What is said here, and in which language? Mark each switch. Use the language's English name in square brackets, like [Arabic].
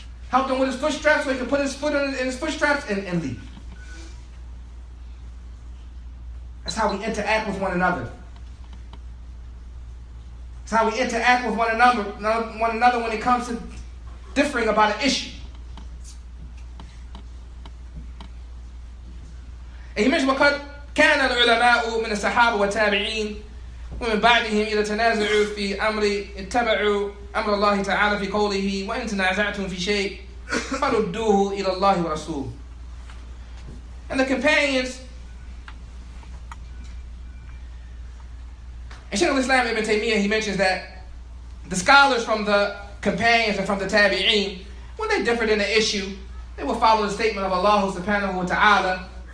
[English] Helped him with his foot straps so he could put his foot in his foot straps and leave. That's how we interact with one another. That's how we interact with one another when it comes to differing about an issue. And he mentioned [Arabic] وقد كان العلماء من الصحابة والتابعين ومن بعدهم إذا تنازعوا في أمر اتبعوا أمر الله تعالى في قوله وإن تنازعتم في شيء فردوه إلى الله ورسوله. [English] And the companions, and Shaykh al-Islam Ibn Taymiyyah, he mentions that the scholars from the companions and from the tabi'een, when they differed in the issue, they will follow the statement of Allah subhanahu wa ta'ala.